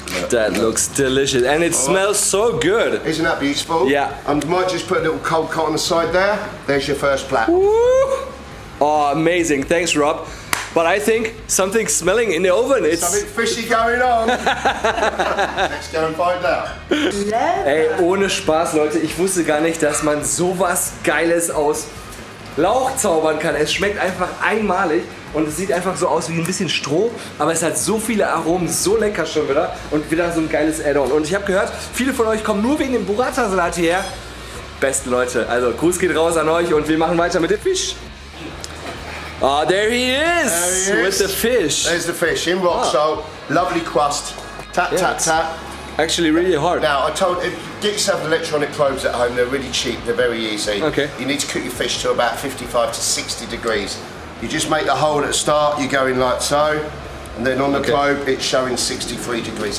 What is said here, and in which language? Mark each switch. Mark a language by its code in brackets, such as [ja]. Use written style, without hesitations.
[en] That looks delicious, and it smells so good. Isn't that beautiful? Yeah. And you might just put a little cold cut on the side there. There's your first plat. Woo! Oh, amazing. Thanks, Rob. But I think something's smelling in the oven. It's something fishy going on. Let's go and find out. [de] Ey, ohne Spaß, Leute. Ich wusste gar nicht, dass man sowas Geiles aus Lauch zaubern kann. Es schmeckt einfach einmalig und es sieht einfach so aus wie ein bisschen Stroh, aber es hat so viele Aromen, so lecker schon wieder und wieder so ein geiles Add-on. Und ich habe gehört, viele von euch kommen nur wegen dem Burrata-Salat hierher. Beste Leute, also Gruß geht raus an euch und wir machen weiter mit dem Fisch. [en] Oh, there he is with the fish. There's the fish in rock salt, lovely crust. Tap, tap, tap. Actually, really hard. Now, I told you, get yourself electronic probes at home. They're really cheap. They're very easy. Okay. You need to cook your fish to about 55 to 60 degrees. You just make a hole at the start. You go in like so, and then on the probe, it's showing 63 degrees.